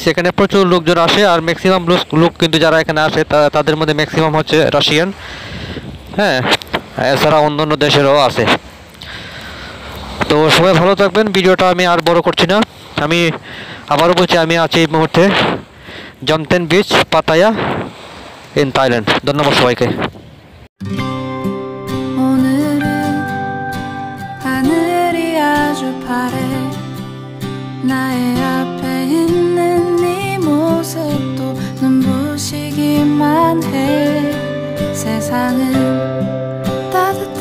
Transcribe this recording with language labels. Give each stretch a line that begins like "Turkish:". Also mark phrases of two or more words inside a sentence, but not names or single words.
Bangla: এখানে প্রচুর লোকজন আসে, আর ম্যাক্সিমাম লোক কিন্তু যারা এখানে আসে তাদের মধ্যে ম্যাক্সিমাম হচ্ছে রাশিয়ান, হ্যাঁ, এছাড়া অন্যান্য দেশেরও আছে। তো সবাই ভালো থাকবেন। ভিডিওটা আমি আর বড় করছি না। আমি আবারও বলছি, আমি আছি এই মুহূর্তে জমতেন বিচ, পাতায়া in Thailand. ধন্যবাদ সবাইকে।
Korean: 오늘은 하늘이 아주 파래. 나의 앞에 있는 네 모습도 눈부시기만 해. 세상은 따뜻해.